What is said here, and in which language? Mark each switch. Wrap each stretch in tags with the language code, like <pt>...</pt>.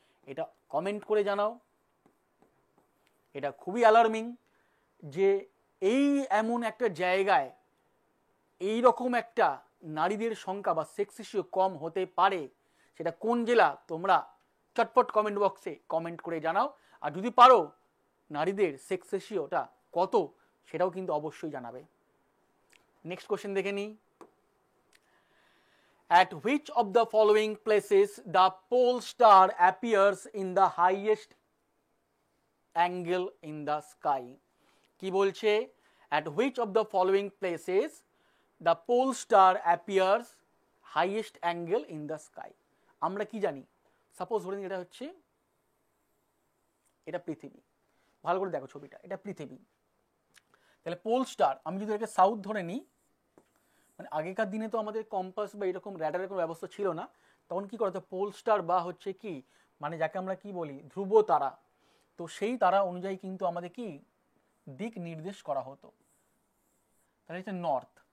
<bn>এটা কমেন্ট করে জানাও। এটা খুবই অ্যালার্মিং যে এই এমন একটা জায়গায় এই রকম একটা নারীদের সংখ্যা বা সেক্স রেশিও কম হতে পারে। সেটা কোন জেলা, তোমরা চটপট কমেন্ট বক্সে কমেন্ট করে জানাও। আর যদি পারো নারীদের সেক্স রেশিওটা কত, সেটাও কিন্তু অবশ্যই জানাবে। নেক্সট কোশ্চেন দেখে নিই।</bn> <en>At which of the following places the pole star appears in the highest angle in the sky?</en> <bn>কি বলছে,</bn> <en>at which of the following places the pole star appears highest angle in the sky?</en> <bn>আমরা কি জানি, suppose ধরে নিই এটা হচ্ছে, এটা পৃথিবী। ভালো করে দেখো ছবিটা, এটা পৃথিবী। তাহলে পোল স্টার, আমি যদি এটাকে সাউথ ধরে নিই, মানে আগেকার দিনে তো আমাদের কম্পাস বা এরকম র্যাডারের কোনো ব্যবস্থা ছিল না, তখন কি করতো পোল স্টার বা হচ্ছে কি মানে যাকে আমরা কি বলি ধ্রুব তারা, তো সেই তারা অনুযায়ী কিন্তু আমাদের কি দিক নির্দেশ করা হতো। তাহলে হচ্ছে নর্থ।</bn>